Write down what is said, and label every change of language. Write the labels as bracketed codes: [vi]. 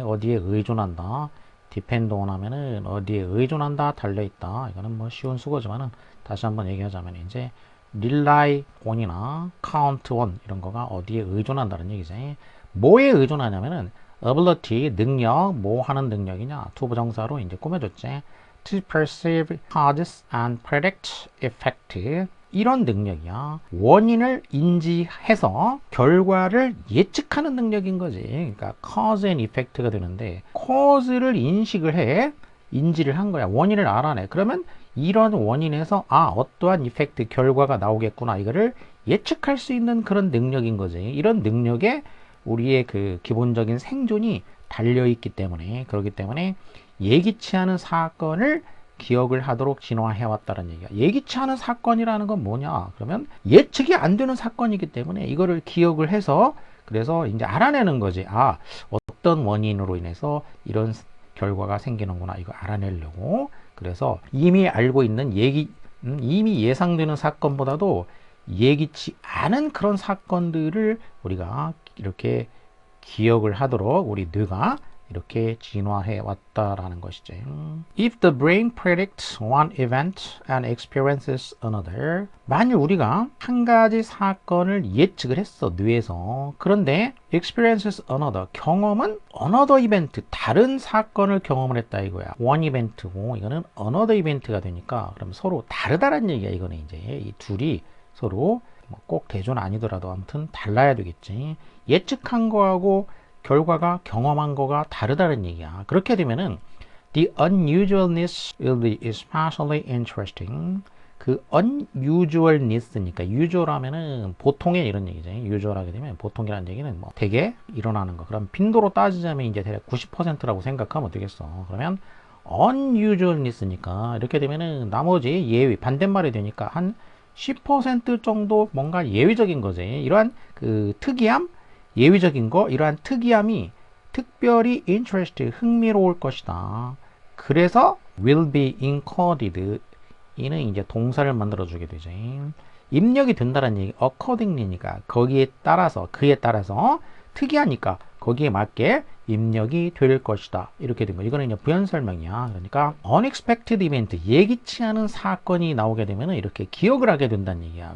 [ko] 어디에 의존한다. depend on 하면은 어디에 의존한다, 달려있다. 이거는 뭐 쉬운 수거지만은 다시 한번 얘기하자면 이제 rely on이나 count on 이런 거가 어디에 의존한다는 얘기지. 뭐에 의존하냐면은 ability, 능력, 뭐 하는 능력이냐? to 부정사로 이제 꾸며줬지. [en] to perceive causes and predict effect, [ko] 이런 능력이야. 원인을 인지해서 결과를 예측하는 능력인 거지. 그러니까 cause and effect가 되는데, cause를 인식을 해, 인지를 한 거야. 원인을 알아내. 그러면 이런 원인에서 어떠한 이펙트, 결과가 나오겠구나, 이거를 예측할 수 있는 그런 능력인 거지. 이런 능력에 우리의 그 기본적인 생존이 달려있기 때문에, 그렇기 때문에 예기치 않은 사건을 기억을 하도록 진화해왔다는 얘기야. 예기치 않은 사건이라는 건 뭐냐? 그러면 예측이 안 되는 사건이기 때문에 이거를 기억을 해서 그래서 이제 알아내는 거지. 아, 어떤 원인으로 인해서 이런 결과가 생기는구나. 이거 알아내려고. 그래서 이미 알고 있는 이미 예상되는 사건보다도 예기치 않은 그런 사건들을 우리가 이렇게 기억을 하도록 우리 뇌가 이렇게 진화해 왔다라는 것이죠. [en] If the brain predicts one event and experiences another, [ko] 만일 우리가 한 가지 사건을 예측을 했어, 뇌에서. 그런데 [en] experiences another, [ko] 경험은 another event, 다른 사건을 경험을 했다 이거야. one event고 이거는 another event가 되니까 그럼 서로 다르다는 얘기야. 이거는 이제 이 둘이 서로 꼭 대조는 아니더라도 아무튼 달라야 되겠지. 예측한 거하고 결과가 경험한 거가 다르다는 얘기야. 그렇게 되면은 [en] the unusualness will be especially interesting. [ko] 그 unusualness니까 usual 하면은 보통의 이런 얘기죠. usual 하게 되면 보통이라는 얘기는 뭐 되게 일어나는 거. 그럼 빈도로 따지자면 이제 대략 90%라고 생각하면 되겠어. 그러면 unusualness니까 이렇게 되면은 나머지 예외 반대말이 되니까 한 10% 정도 뭔가 예외적인 거지. 이러한 그 특이함, 예외적인 거, 이러한 특이함이 특별히 interest, 흥미로울 것이다. 그래서 [en] will be encoded. [ko] 이는 이제 동사를 만들어 주게 되죠. 입력이 된다는 얘기, accordingly니까 거기에 따라서, 그에 따라서 특이하니까 거기에 맞게 입력이 될 것이다. 이렇게 된 거. 이거는 이제 부연 설명이야. 그러니까 unexpected event, 예기치 않은 사건이 나오게 되면 이렇게 기억을 하게 된다는 얘기야.